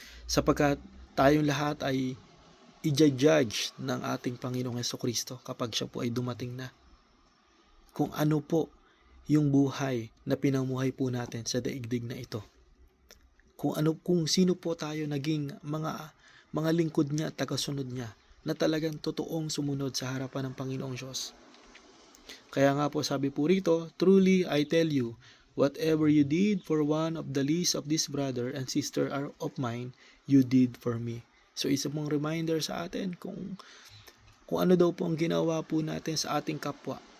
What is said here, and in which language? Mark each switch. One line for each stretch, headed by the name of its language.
Filipino: Sapagkat tayong lahat ay i-judge ng ating Panginoong Jesucristo kapag siya po ay dumating na. Kung ano po yung buhay na pinamuhay po natin sa daigdig na ito. Kung sino po tayo naging mga lingkod niya at tagasunod niya na talagang totoong sumunod sa harapan ng Panginoong Diyos. Kaya nga po sabi po rito,
English: truly I tell you, whatever you did for one of the least of this brother and sister of mine, you did for me.
Filipino: So isa pong reminder sa atin kung ano daw po ang ginawa po natin sa ating kapwa.